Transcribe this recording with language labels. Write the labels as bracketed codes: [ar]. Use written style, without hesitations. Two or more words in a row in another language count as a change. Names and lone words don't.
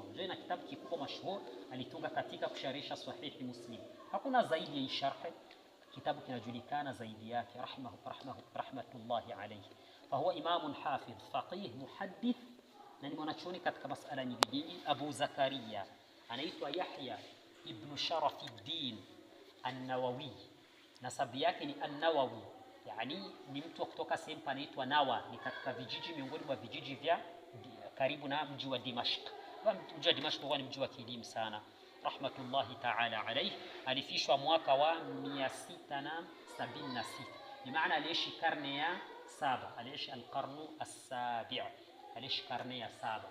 [sw] Jana kitabu kikubwa mashhur alitunga katika kusharisha sahihi Muslim, hakuna zaidi ya sharh kitabu kinajulikana zaidi yake [ar] رحمة الله عليه. فهو إمام حافظ فقيه محدث, [sw] na ni mwanachuoni katika masala nyingi. Abu Zakaria anaitwa Yahya ibn Sharafuddin an-Nawawi, nasabu yake ni an-Nawawi, yani ni mtu kutoka sehemu panaitwa Nawa, ni katika vijiji miongoni mwa vijiji vya karibu na mji wa Dimashq. Mji wa Dimashq ni mji wa kielimu sana [ar] رحمة الله تعالى عليه. [sw] Alifishwa mwaka wa 676, ni maana aliishi karne ya 7, aliishi [ar] القرن السابع', [sw] aliishi karne ya 7.